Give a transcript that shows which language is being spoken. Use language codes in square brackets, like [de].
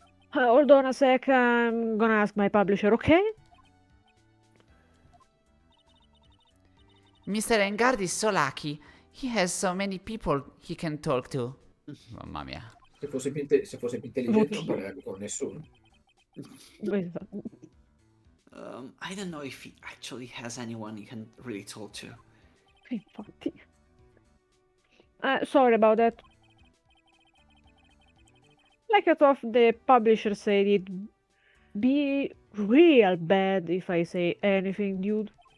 [en] Hold on a sec, I'm gonna ask my publisher, okay? Mr. Engard is so lucky. He has so many people he can talk to. [it] Mamma mia. Se fosse più intelligente non parlerebbe con nessuno. [en] I don't know if he actually has anyone he can really talk to. [it] Infatti. [en] Sorry about that. Like I thought the publisher said it'd be real bad if I say anything, dude.